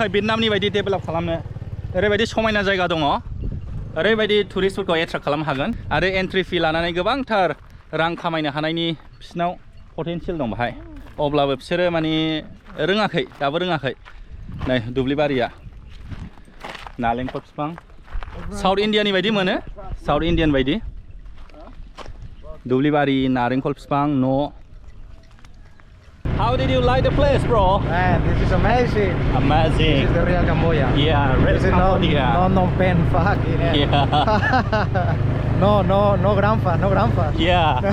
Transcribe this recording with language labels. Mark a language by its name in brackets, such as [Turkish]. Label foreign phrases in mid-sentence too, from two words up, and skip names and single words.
[Bodo] भियेटनामनि बायदि डेभेलप खालामनो ओरैबायदि समायना जायगा दङ ओरैबायदि टुरिस्टफोरखौ एट्राक्ट खालामनो हागोन आरो [English] entry fee [Bodo] लानानै गोबांथार रां खामायनो हानायनि बिसिनाव पटेनशियल दं बाहाय अब्लाबो बिसोरो माने रोङाखै दाबो रोङाखै नै दुब्लिबारिया नालेंखर बिफां साउथ इन्डियानि बायदि मोनो साउथ इन्डियान बायदि दुब्लिबारि नारेंखल बिफां न' [English] How did you like the place, bro? Man, this is amazing. Amazing. This is the real Cambodia. Yeah, real Cambodia. No pen fuck in it. Yeah. no grandpa, no grandpa. Yeah.